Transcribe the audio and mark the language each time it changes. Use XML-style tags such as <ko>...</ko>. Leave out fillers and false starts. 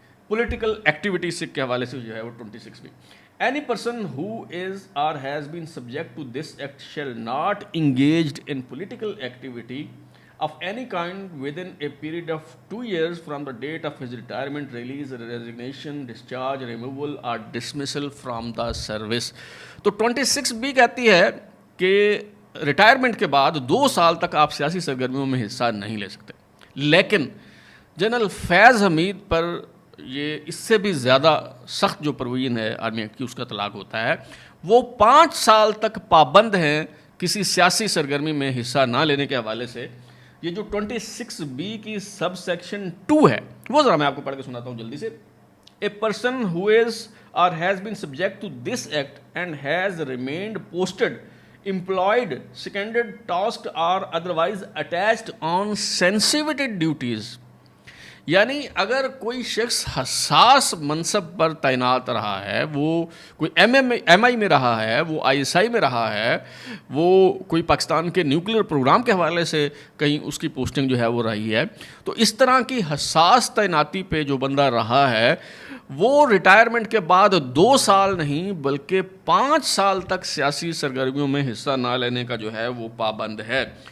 <ur>Political activity سے کے حوالے سے جو ہے وہ 26B.</ur> <en>Any person who is or has been subject to this act shall not engaged in political activity of any kind within a period of 2 years from the date of his retirement, release, resignation, discharge, removal or dismissal from the service.</en> <ur>تو 26B کہتی ہے کہ retirement کے بعد 2 سال تک آپ سیاسی سرگرمیوں میں حصہ نہیں لے سکتے. لیکن جنرل فیض حمید پر یہ اس سے بھی زیادہ سخت جو پروویژن ہے آرمی ایکٹ کی اس کا اطلاق ہوتا ہے. وہ 5 سال تک پابند ہیں کسی سیاسی سرگرمی میں حصہ نہ لینے کے حوالے سے. یہ جو 26B کی سب سیکشن 2 ہے وہ ذرا میں آپ کو پڑھ کے سناتا ہوں جلدی سے.</ur> <en>A person who is or has been subject to this act and has remained posted, employed, seconded, tasked or otherwise attached on sensitive duties.</en> <ur>یعنی اگر کوئی شخص حساس منصب پر تعینات رہا ہے، وہ کوئی ایم آئی میں رہا ہے، وہ آئی ایس آئی میں رہا ہے، وہ کوئی پاکستان کے نیوکلیر پروگرام کے حوالے سے کہیں اس کی پوسٹنگ جو ہے وہ رہی ہے، تو اس طرح کی حساس تعیناتی پہ جو بندہ رہا ہے وہ ریٹائرمنٹ کے بعد 2 سال نہیں بلکہ 5 سال تک سیاسی سرگرمیوں میں حصہ نہ لینے کا جو ہے وہ پابند ہے۔</ur>